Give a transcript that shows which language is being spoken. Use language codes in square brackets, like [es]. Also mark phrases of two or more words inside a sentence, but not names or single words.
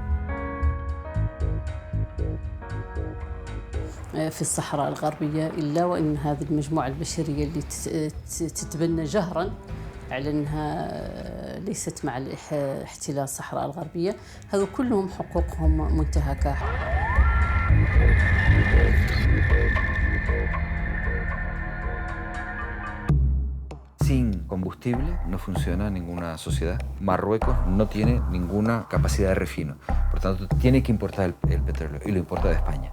[ar] في الصحراء الغربية إلا وإن هذه المجموعة البشرية اللي تتبنى جهراً على أنها ليست مع احتلال الصحراء الغربية، هذو كلهم حقوقهم منتهكة. [es] Sin combustible no funciona ninguna sociedad. Marruecos no tiene ninguna capacidad de refino, por tanto tiene que importar el petróleo y lo importa de España.